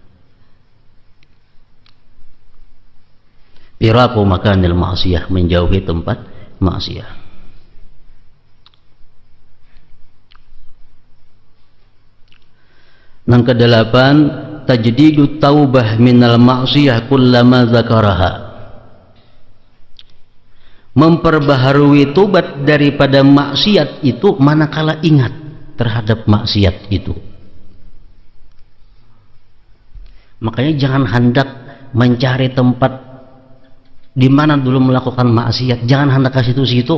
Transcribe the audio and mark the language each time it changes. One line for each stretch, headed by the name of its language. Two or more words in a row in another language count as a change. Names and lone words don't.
Arabic: ترك مكان المعصية,
Indonesian: menjauhi tempat maksiat. Yang kedelapan,
Arabic: تجديد التوبة من المعصية كلما ذكرها.
Indonesian: Memperbaharui tobat daripada maksiat itu manakala ingat terhadap maksiat itu. Makanya jangan hendak mencari tempat di mana dulu melakukan maksiat, jangan hendak ke situ-situ.